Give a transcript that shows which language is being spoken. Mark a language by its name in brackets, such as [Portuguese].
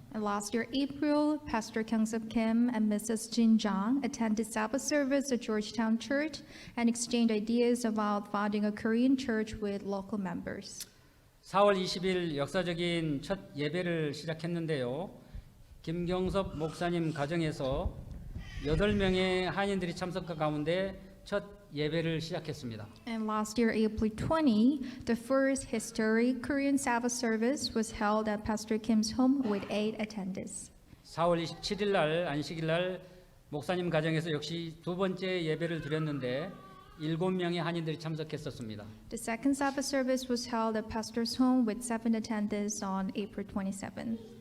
[English] And last year, April, Pastor Kyung-Sub Kim and Mrs. Jin Jang attended Sabbath service at Georgetown Church and exchanged ideas about founding a Korean church with local members. [Korean] 4월 20일 역사적인 첫 예배를 시작했는데요. 김경섭 목사님 가정에서 8명의 한인들이 참석한 가운데 첫 예배를 시작했습니다. [English] And last year, April 20, the first historic Korean Sabbath service was held at Pastor Kim's home with 8 attendees. [Korean] 4월 27일 날 안식일 날 목사님 가정에서 역시 두 번째 예배를 드렸는데 7명의 한인들이 참석했었습니다. [English] The second Sabbath service was held at Pastor's home with 7 attendees on April 27.